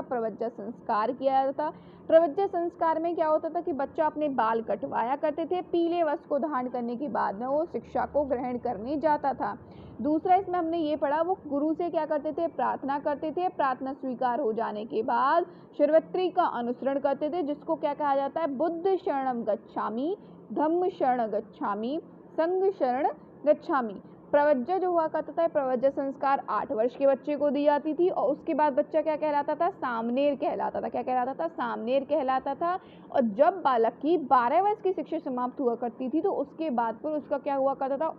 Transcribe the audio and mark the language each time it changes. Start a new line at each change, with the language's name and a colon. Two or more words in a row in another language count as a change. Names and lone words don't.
Hindi: प्रवज्जा संस्कार किया जाता। प्रवज्जा संस्कार में क्या होता था कि बच्चा अपने बाल कटवाया करते थे, पीले वस्त्र को धारण करने के बाद में वो शिक्षा को ग्रहण करने जाता था। दूसरा इसमें हमने ये पढ़ा, वो गुरु से क्या करते थे? प्रार्थना करते थे। प्रार्थना स्वीकार हो जाने के बाद शिवरात्रि का अनुसरण करते थे, जिसको क्या कहा जाता है?
Pali: बुद्ध शरणम गच्छामि, धम्म शरण गच्छामि, संघ शरण गच्छामि।
Hindi: प्रवज्जा जो हुआ करता था, प्रवज्जा संस्कार 8 वर्ष के बच्चे को दी जाती थी और उसके बाद बच्चा क्या कहलाता था? सामनेर कहलाता था। क्या कहलाता था? सामनेर कहलाता था। और जब बालक की 12 वर्ष की शिक्षा समाप्त हुआ करती थी तो उसके बाद फिर उसका क्या हुआ करता था?